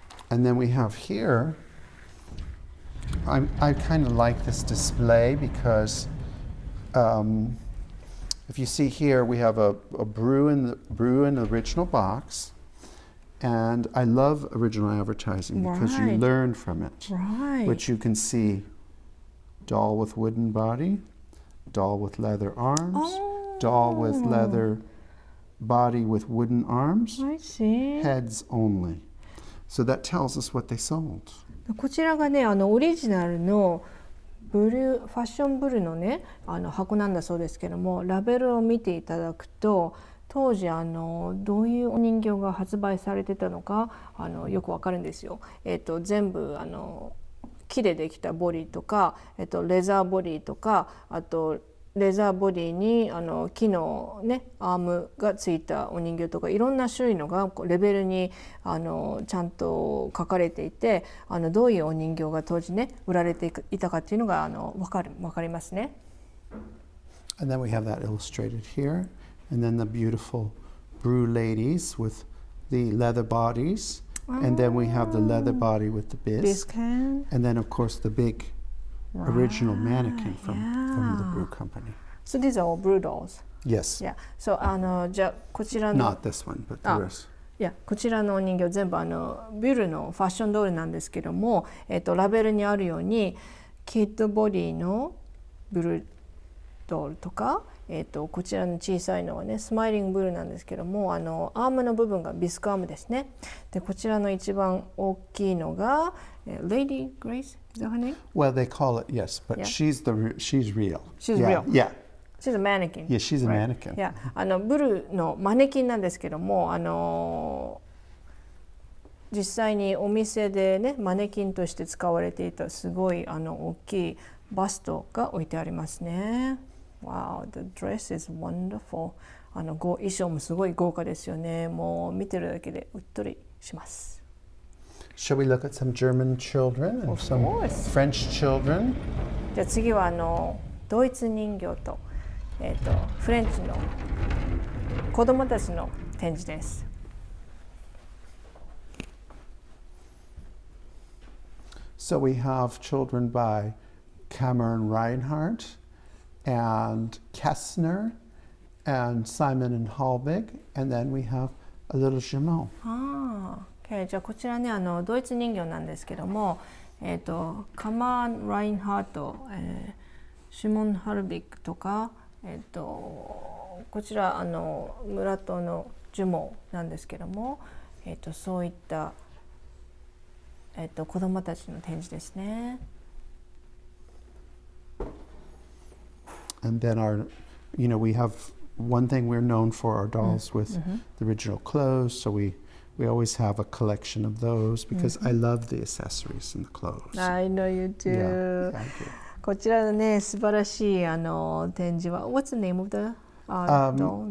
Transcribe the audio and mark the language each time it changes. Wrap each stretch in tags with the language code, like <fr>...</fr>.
<en>And then we have here, I kind of like this display because if you see here, we have a brew in the original box, and I love original advertising because you learn from it. Right. Which you can see, doll with wooden body, doll with leather arms, doll with leather body with wooden arms, I see. heads only. So that tells us what they sold.</en> <ja>こちらがねオリジナルのファッションブルーのね箱なんだそうですけども、ラベルを見ていただくと当時どういうお人形が発売されてたのかよくわかるんですよ。全部木でできたボディとか、レザーボディとか、あとレザーボディに木のねアームがついたお人形とか、いろんな種類のがレベルにちゃんと書かれていて、どういうお人形が当時ね売られていたかっていうのがわかりますね。</ja> <en>And then we have that illustrated here, and then the beautiful brew ladies with the leather bodies, and then we have the leather body with the bisque, and then of course the big original mannequin from the brew company. So these are all brew dolls. Yes. Yeah. So</en> <ja>じゃあこちらの</ja> <en>Not this one, but the rest.</en> <ja>いやこちらのお人形全部ビルのファッションドールなんですけども、ラベルにあるようにキッドボディのブルードールとか、こちらの小さいのはねスマイリングブルーなんですけども、アームの部分がビスクアームですね。でこちらの一番大きいのがLady Grace,</ja> <en>is that her name? Well, they call it, yes, but Yeah. she's real. She's yeah, real. Yeah. She's a mannequin. Yeah, she's a Right. mannequin. Yeah.</en> <ja>ブルーのマネキンなんですけども、実際にお店でねマネキンとして使われていたすごい大きいバストが置いてありますね。</ja> <en>Wow, the dress is wonderful.</en> <ja>衣装もすごい豪華ですよね。もう見てるだけでうっとりします。</ja> <en>Shall we look at some German children and Of some course. French children?</en> <ja>じゃあ次はドイツ人形と、フレンチの子供たちの展示です。</ja> <en>So we have children by Cameron Reinhardt and Kessner and Simon and Halbig, and then we have a little Jumeau. Okay.</en> <ja>じゃあこちらねドイツ人形なんですけども、カマーン・ラインハート、シモン・ハルビックとか、こちら村戸のジュモーなんですけども、そういった、子どもたちの展示ですね。</ja> <en>And then we have one thing we're known for our dolls with the original clothes, so we always have a collection of those because I love the accessories and the clothes. I know you do. Yeah, thank you.</en> <ja>こちらのね素晴らしい展示は</ja> <en>What's the name of the doll?</en>